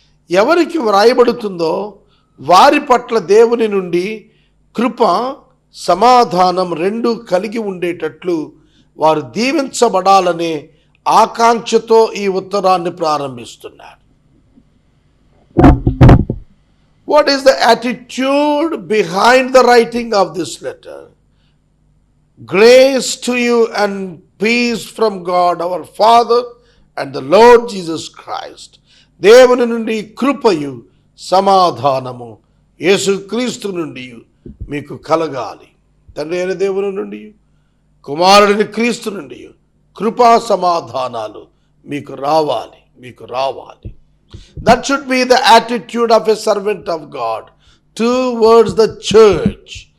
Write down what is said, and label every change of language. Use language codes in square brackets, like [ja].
[te] ఎవరికి వ్రాయబడుతుందో వారి పట్ల దేవుని నుండి కృప, సమాధానం రెండు కలిగి ఉండేటట్లు వారు దీవించబడాలనే ఆకాంక్షతో ఈ ఉత్తరాన్ని ప్రారంభిస్తున్నారు. [en] What is the attitude behind the writing of this letter? Grace to you and peace from God our Father and the Lord Jesus Christ. [te] దేవుని నుండి కృపయు సమాధానము యేసుక్రీస్తు నుండి మీకు కలగాలి. తండ్రి అయిన దేవుని నుండి, కుమారుడిని క్రీస్తు నుండి కృపా సమాధానాలు మీకు రావాలి. [en] That should be the attitude of a servant of God towards the church.